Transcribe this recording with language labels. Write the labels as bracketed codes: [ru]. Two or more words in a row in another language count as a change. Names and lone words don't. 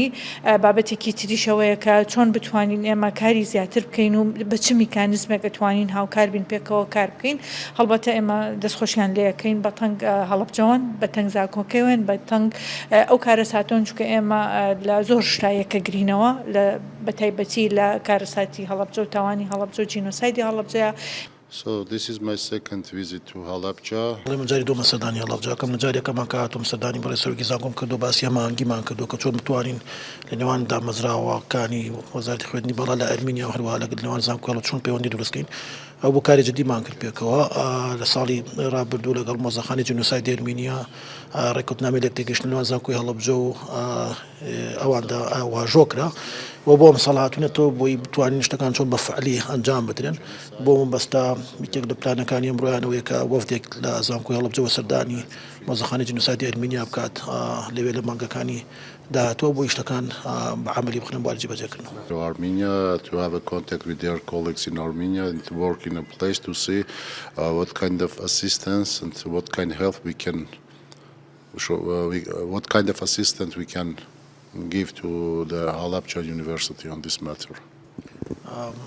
[ckb] بابەتێکی تریشەوەیە کە چۆن بتوانین ئێمە کاری زیاتر بکەین و بە چ میکانیزمێک دەتوانین هاوکار بین پێکەوە کار بکەین هەڵبەتە ئێمە دەستخۆشیان لێەکەین بە تەنگ هەڵەبجەوەن بە تەنگ زاکۆکەوێن بە تەنگ ئەو کارە ساتۆن چکە ئێمە لە زۆر شتایەکە گرینەوە بە تایبەتی لە کارەساتی هەڵەبجە و تاوانی هەڵەبجە و جینۆسایدی هەڵەبجەیە. [en] So this is my second visit to Halabja. [ckb] من جاری دووەمە سەردانی هەڵەبجە کەم لە جارێکەمان کە هاتووم سەردانی بەڕێ سەرۆکی زانکۆم کردو باسی مانگیمان کردو کە چۆن بتوانین لە نێوان دامەزراوەکانی وەزارەتی خوێندنی بەڵا لە ئەرمینیا و هەروەها لە نێوان زانکۆڵە چۆن پەیوەندی دروستکەین ئەو بۆ کاری جدیمان کرد پێکەوە لە ساڵی ڕابردوو لەگەڵ مۆزەخانەی جنوسایدی ئەرمینیا ڕێکوتنامەی لەکتێکیشتن نێوان زانکۆی هەڵەبجە و ئەواندا واژۆکرا و بۆ ئەم ساڵ هاتوونەتەوە بۆی بتوانین شتەکان چۆن بە فعلی ئەنجام بدرێن بۆ مەبەستا یەکێک لە پلانەکانی ئەمڕۆیانەوەی کە وەفدێک لە زانکۆی هەڵەبجەوە سەردانی مۆزەخانەی جنوسایدی ئەرمینیا بکات لەوێ لە مانگەکانی داهاتوە بۆ شتەکان بە عملی بخنن بۆ جێبەجێکردنەوە. [en] To Armenia to have a contact with their colleagues in Armenia and to work in a place to see what kind of assistance and what kind of help we can show, what kind of assistance we can give to the Halabja University on this matter.